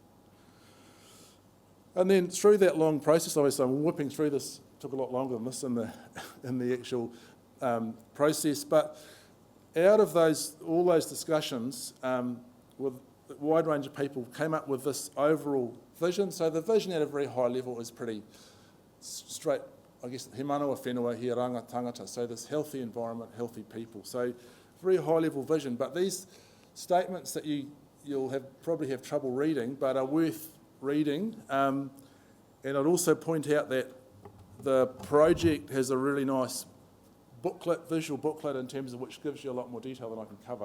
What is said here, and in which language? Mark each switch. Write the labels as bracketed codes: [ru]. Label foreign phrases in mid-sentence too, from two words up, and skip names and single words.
[en] And then through that long process, obviously I'm whipping through this, took a lot longer than this in the actual process, but out of all those discussions with a wide range of people came up with this overall vision. So the vision at a very high level is pretty straight, I guess, [mi] he manawa whenua, he ranga tangata, [en] so this healthy environment, healthy people. So very high level vision, but these statements that you'll probably have trouble reading, but are worth reading. And I'd also point out that the project has a really nice booklet, visual booklet, in terms of which gives you a lot more detail than I can cover.